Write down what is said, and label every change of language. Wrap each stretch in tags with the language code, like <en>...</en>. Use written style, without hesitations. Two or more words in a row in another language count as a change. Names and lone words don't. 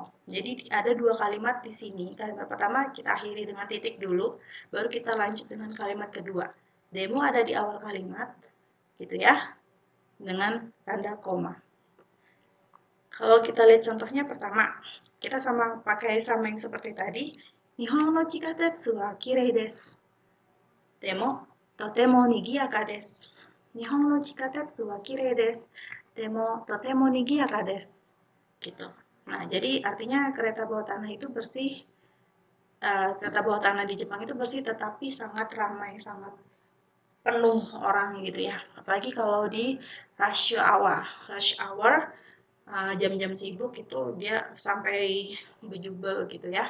<id>Jadi ada dua kalimat di sini. Kalimat pertama kita akhiri dengan titik dulu, baru kita lanjut dengan kalimat kedua. Demo ada di awal kalimat, gitu ya, dengan tanda koma. Kalau kita lihat contohnya pertama, kita pakai sama yang seperti tadi.</id> <ja>日本の地下鉄はきれいです。でもとても賑やかです. 日本の地下鉄はきれいです。でもとても賑やかです.</ja> <id>Gitu. Nah, jadi artinya kereta bawah tanah itu bersih. Kereta bawah tanah di Jepang itu bersih tetapi sangat ramai, sangat penuh orang gitu ya. Apalagi kalau di</id> <en>rush hour,</en> <id>jam-jam sibuk itu dia sampai bejubel gitu ya.</id>